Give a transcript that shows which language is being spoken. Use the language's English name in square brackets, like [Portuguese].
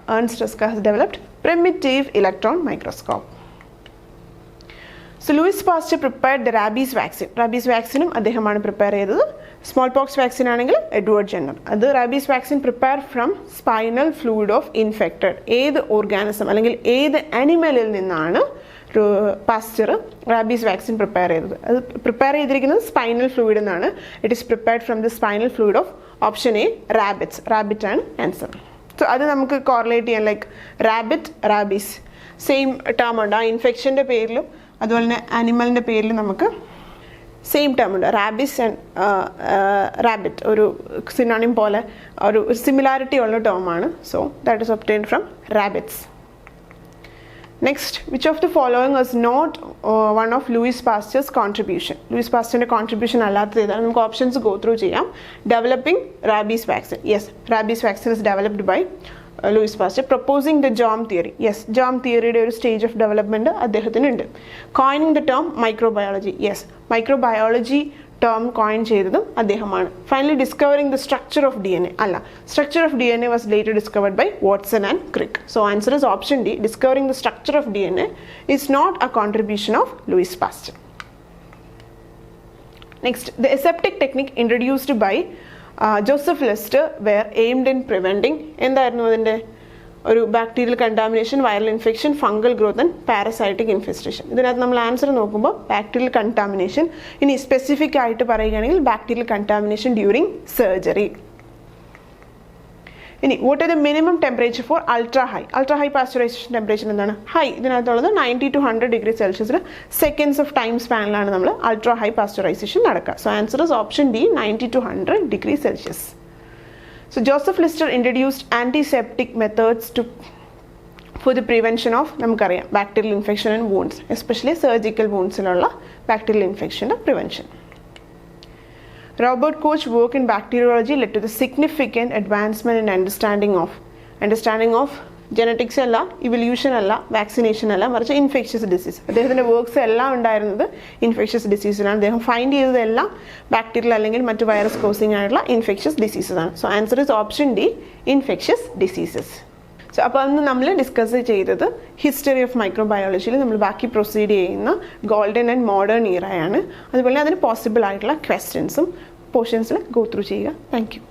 [English] Ernst Ruska has developed primitive electron microscope. So Louis Pasteur prepared the rabies vaccine. [Malayalam] Rabies vaccine അദ്ദേഹമാണ് prepare ചെയ്തത്. Small pox vaccine ആണെങ്കിൽ Edward Jenner. [English] അത് rabies vaccine prepare from spinal fluid of infected. [Malayalam] ഏത് organism അല്ലെങ്കിൽ ഏത് ആനിമലിൽ നിന്നാണ് pastor rabies vaccine prepare ചെയ്തത്? അത് പ്രിപ്പയർ ചെയ്തിരിക്കുന്നത് സ്പൈനൽ ഫ്ലൂയിഡ് എന്നാണ്. [English] It is prepared from the spinal fluid of option a rabbits. [Malayalam] Rabbit ആണ് ആൻസർ. സോ അത് നമുക്ക് കോറിലേറ്റ് ചെയ്യാൻ, like rabbit, rabies same term ഉണ്ട്. ആ ഇൻഫെക്ഷൻ്റെ പേരിലും അതുപോലെ തന്നെ ആനിമലിൻ്റെ പേരിലും നമുക്ക് സെയിം ടേം ഉണ്ട്. റാബീസ് ആൻഡ് റാബിറ്റ് ഒരു സിനോണിം പോലെ ഒരു സിമിലാരിറ്റി ഉള്ള ടേമാണ്. [English] So that is obtained from rabbits. Next, which of the following is not one of Louis Pasteur's contribution? [Malayalam] Louis Pasteur's contribution അല്ലാത്തത് ഏതാണ്? നമുക്ക് ഓപ്ഷൻസ് ഗോ ത്രൂ ചെയ്യാം. [English] Developing rabies vaccine. Yes, rabies vaccine is developed by Louis Pasteur. Proposing the germ theory. [Malayalam] Yes, Jom തിയറിയുടെ ഒരു stage of development അദ്ദേഹത്തിനുണ്ട്. [English] Coining the term microbiology. [Malayalam] Yes, microbiology term coin ചെയ്തതും അദ്ദേഹമാണ്. [English] Finally discovering the structure of DNA. [Malayalam] അല്ല, [English] Structure of DNA was later discovered by Watson and Crick. So answer is option D. Discovering the structure of DNA is not a contribution of Louis Pasteur. Next, the aseptic technique introduced by Joseph Lister were aimed in preventing [Malayalam] എന്തായിരുന്നു അതിൻ്റെ ഒരു [English] Bacterial contamination, viral infection, fungal growth and parasitic infestation. [Malayalam] ഇതിനകത്ത് നമ്മൾ answer നോക്കുമ്പോൾ bacterial contamination. ഇനി specific ആയിട്ട് പറയുകയാണെങ്കിൽ bacterial contamination during surgery. [English] ഇനി what are the minimum temperature for [Malayalam] ultra high? Ultra high pasteurisation temperature എന്താണ്? High ഇതിനകത്തുള്ളത് 90 to 100 degree സെൽഷ്യസിൽ seconds of time സ്പാനിലാണ് നമ്മൾ ultra high pasteurisation നടക്കുക. [English] So answer is option D, 90 to 100 degree Celsius. So Joseph Lister introduced antiseptic methods for the prevention of [Malayalam] നമുക്കറിയാം [English] bacterial infection and wounds, especially surgical woundsലുള്ള bacterial infection prevention. Robert Koch's work in bacteriology led to the significant advancement in understanding of [Malayalam] genetics അല്ല, evolution അല്ല, vaccination അല്ല, മറിച്ച് infectious disease. അദ്ദേഹത്തിൻ്റെ works എല്ലാം ഉണ്ടായിരുന്നത് infectious ഡിസീസിലാണ്. അദ്ദേഹം find ചെയ്തതെല്ലാം ബാക്ടീരിയൽ അല്ലെങ്കിൽ മറ്റ് വൈറസ് കോസിംഗ് ആയിട്ടുള്ള ഇൻഫെക്ഷ്യസ് ഡിസീസസ് ആണ്. [English] So answer is option D, infectious diseases. [Malayalam] So അപ്പോൾ അന്ന് നമ്മൾ ഡിസ്കസ് ചെയ്തത് ഹിസ്റ്ററി ഓഫ് മൈക്രോബയോളജിയിൽ നമ്മൾ ബാക്കി പ്രൊസീഡ് ചെയ്യുന്ന ഗോൾഡൻ ആൻഡ് മോഡേൺ ഇയറയാണ്. അതുപോലെ അതിന് പോസിബിൾ ആയിട്ടുള്ള ക്വസ്റ്റ്യൻസും പോർഷൻസിൽ ഗോ ത്രൂ ചെയ്യുക. [English] Thank you.